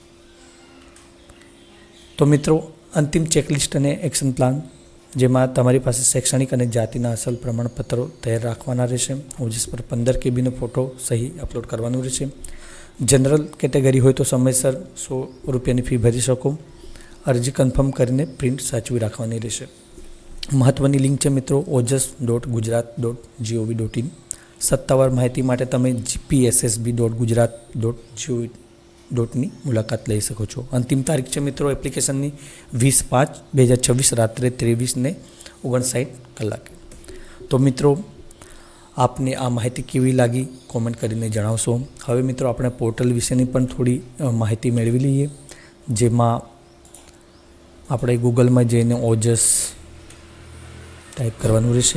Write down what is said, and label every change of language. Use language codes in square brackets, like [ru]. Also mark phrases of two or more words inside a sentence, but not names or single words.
[gu] તો મિત્રો અંતિમ ચેકલિસ્ટ અને એક્શન પ્લાન, જેમાં તમારી પાસે શૈક્ષણિક અને જાતિના અસલ પ્રમાણપત્રો તૈયાર રાખવાના રહેશે. ઓજસ પર 15 KBનો ફોટો સહી અપલોડ કરવાનું રહેશે. જનરલ કેટેગરી હોય તો સમયસર ₹100ની ફી ભરી શકો. અરજી કન્ફર્મ કરીને પ્રિન્ટ સાચવી રાખવાની રહેશે. મહત્ત્વની લિંક છે મિત્રો ojas.gujarat.gov.in. સત્તાવાર માહિતી માટે તમે gpssb.gujarat.gov.in મુલાકાત લઈ શકો છો. અંતિમ તારીખ છે મિત્રો એપ્લિકેશનની 20/5/2026 રાત્રે 23:59 તો મિત્રો આપને આ માહિતી કેવી લાગી કોમેન્ટ કરીને જણાવશો. હવે મિત્રો આપણે પોર્ટલ વિશેની પણ થોડી માહિતી મેળવી લઈએ, જેમાં આપણે ગૂગલમાં જઈને ઓજસ ટાઈપ કરવાનું રહેશે.